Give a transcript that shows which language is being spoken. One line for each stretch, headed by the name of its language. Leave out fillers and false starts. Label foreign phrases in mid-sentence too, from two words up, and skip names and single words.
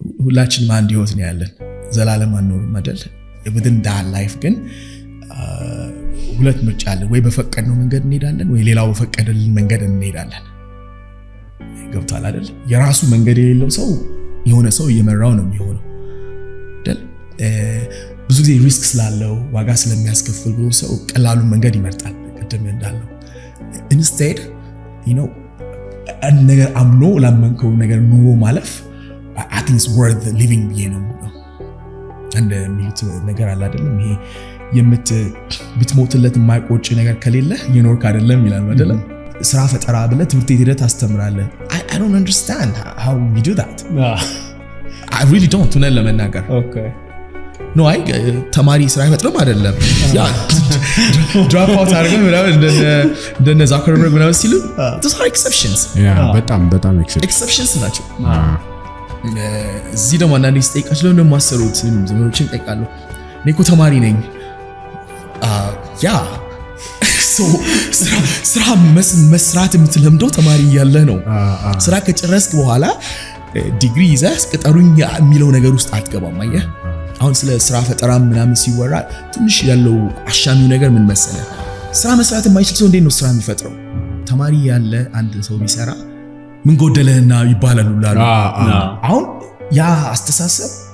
Amharic: ሁላችንም አንድ ህይወት ነው ያለን ዘላለም አንኖርም አይደል
English: within that life
Amharic: ግን ሁለት ምርጫ አለ ወይ በፈቀድነው መንገድ እንሄዳለን ወይ ሌላው በፈቀደልን መንገድ እንሄዳለን ገብቷል አይደል የራሱ መንገድ የሌለው ሰው የሆነ ሰው እየመራው ነው የሚሆነው አይደል ብዙ ጊዜ ሪስክ ስላለው ዋጋ ስለሚያስከፍል ብዙ ሰው ቀላሉን መንገድ ይመርጣል ቅድም እንዳለው instead ነገር አምኖ ላመንከው ነገር ኑሮ ማለፍ
English: I think it's worth living
Amharic: ነው እንደ ሚሉት ነገር አለ አይደለም ይሄ ብትሞትለት የማይቆጭ ነገር ከሌለ የኖርክ አይደለም ይላል አይደለም ስራ ፈጠራ ብለ ትምህርት ቤት ሄደህ ታስተምራለህ
English: I don't understand how we do that I really don't
Amharic: ነው ለመናገር okay no ተማሪ ስራ አይፈጥርም አይደለም ያ
English: drop out
Amharic: አድርገን ምናምን እንደነ ዛከርበርግ ምናምን ሲሉ
English: those are exceptions
Amharic: በጣም exceptions ናቸው እዚህ ደግሞ አንዳንዴ ስጠይቃቸው ለምን እንደማሰሩት ዘመዶችን ጠይቃለሁ እኔ እኮ ተማሪ ነኝ ያ ስራ መስራት የምትለምደው ተማሪ ያለህ ነው ስራ ከጨረስክ በኋላ ዲግሪ ይዘህ ቅጠሩኝ የሚለው ነገር ውስጥ አትገባም አየህ አሁን ስለ ስራ ፈጠራ ምናምን ሲወራ ትንሽ ያለው አሻሚው ነገር ምን መሰለህ ስራ መስራት የማይችል ሰው እንዴት ነው ስራ የሚፈጥረው ተማሪ ያለ አንድ ሰው ቢሰራ ምን ጎደለህና ይባላል ሁሉ አሁን ያ አስተሳሰብ